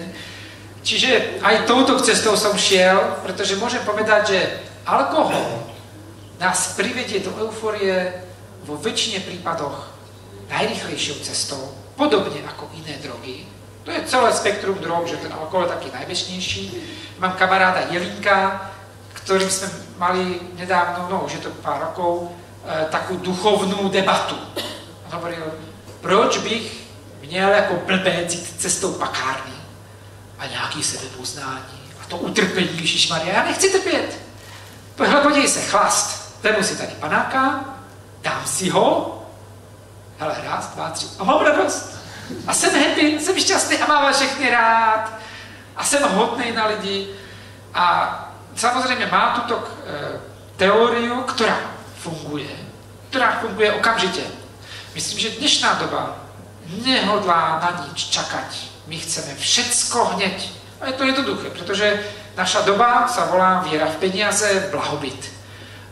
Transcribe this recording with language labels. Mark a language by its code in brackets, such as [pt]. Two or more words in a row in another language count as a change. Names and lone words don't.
[sk] Čiže aj touto cestou som šiel, pretože môžem povedať, že alkohol nás privedie do eufórie vo väčšine prípadoch najrýchlejšou cestou, podobne ako iné drogy. To je celé spektrum drog, že ten alkohol je taký najbežnejší. Mám kamaráda Jelinka, ktorým sme mali nedávno, no už je to pár rokov, takú duchovnú debatu. [cs] On hovoril, proč bych měl jako blbec jít cestou pakárny a nějaký sebepoznání a to utrpení, ježišmarja, já nechci trpět. Hele, podívej se, chlast, vemu si tady panáka, dám si ho, hele, raz, dva, tři, a mám radost. A jsem happy, jsem šťastný a mám vás všechny rád. A jsem hodnej na lidi. [sk] A samozrejme má túto teóriu, ktorá funguje okamžite. Myslím, že dnešná doba nehodlá na nič čakať. My chceme všetko hneď. A je to jednoduché, pretože naša doba sa volá viera v peniaze, blahobyt.